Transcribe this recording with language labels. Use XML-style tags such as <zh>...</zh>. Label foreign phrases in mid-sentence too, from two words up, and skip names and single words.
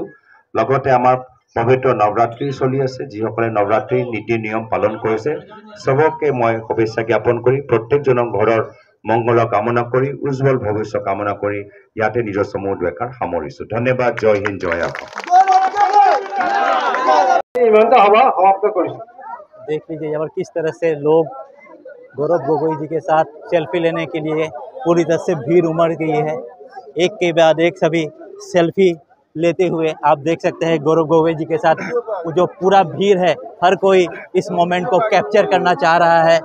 <as>লগতে আমাৰ পবিত্ৰ নৱৰাত্ৰি চলি আছে, যিসকলে নৱৰাত্ৰিৰ নীতি নিয়ম পালন কৰিছে চবকে মই শুভেচ্ছা জ্ঞাপন কৰি প্ৰত্যেকজনৰ ঘৰৰ মংগল কামনা কৰি উজ্জ্বল ভৱিষ্যত কামনা কৰি ইয়াতে নিজৰ চমু দুএষাৰ সামৰিছোঁ। ধন্যবাদ। জয় হিন্দ, জয় অসম।</as> <hi>देख लीजिए यहाँ पर किस तरह से लोग गौरव गोगोई जी के साथ सेल्फी लेने के लिए पूरी तरह से भीड़ उमड़ गई है। एक के बाद एक सभी सेल्फी लेते हुए आप देख सकते हैं गौरव गोगोई जी के साथ जो पूरा भीड़ है, हर कोई इस मोमेंट को कैप्चर करना चाह रहा है।</hi>